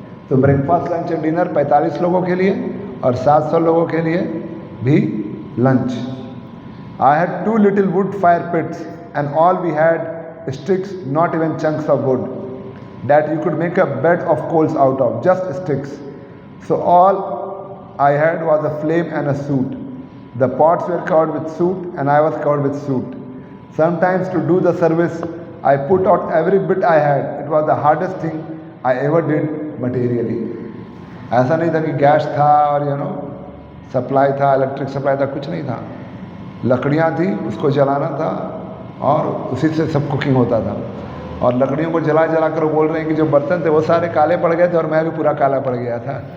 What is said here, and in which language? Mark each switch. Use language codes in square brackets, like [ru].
[hi] तो breakfast, lunch and dinner 45 लोगों के लिए और 700 लोगों के लिए भी lunch. [en] I had 2 little wood fire pits and all we had sticks, not even chunks of wood, that you could make a bed of coals out of, just sticks. So all I had was a flame and a soot. The pots were covered with soot and I was covered with soot. Sometimes to do the service I put out every bit I had. It was the hardest thing I ever did materially. [hi] ऐसा नहीं था कि gas था और supply था, electric supply था, कुछ नहीं था. लकड़ियाँ थी, उसको जलाना था और उसी से सब कुकिंग होता था. और लकड़ियों को जला जला कर वो बोल रहे हैं कि जो बर्तन थे वो सारे काले पड़ गए थे और मैं भी पूरा काला पड़ गया था.